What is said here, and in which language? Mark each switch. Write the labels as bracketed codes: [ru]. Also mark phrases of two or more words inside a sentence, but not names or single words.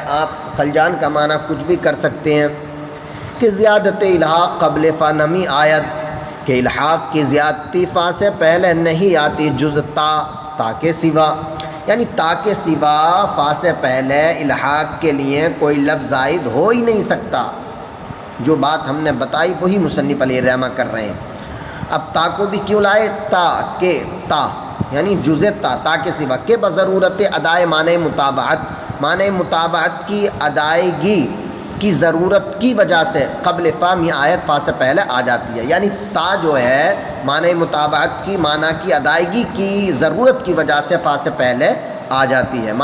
[ur] آپ خلجان کا معنی کچھ بھی کر سکتے ہیں کہ [fa] زیادت الحاق قبل فا نمی آیت، [ur] کہ الحاق کی زیادتی فا سے پہلے نہیں آتی جز تا کے سوا، یعنی تا کے سوا فا سے پہلے الحاق کے لیے کوئی لفظ زائد ہو ہی نہیں سکتا۔ جو بات ہم نے بتائی وہی مصنف علیہ الرحمہ کر رہے ہیں۔ اب تا کو بھی کیوں لائے؟ تا یعنی جز تا کے سوا، کہ [fa] بضرورت ادائے معنی مطابعت [ur] کی ادائیگی کی ضرورت کی وجہ سے [fa] قبل فا می آیت [ur] فا سے پہلے آ جاتی ہے، یعنی تا جو ہے معنی مطابعت کی، معنی کی ادائیگی کی ضرورت کی وجہ سے فا سے پہلے آ جاتی ہے۔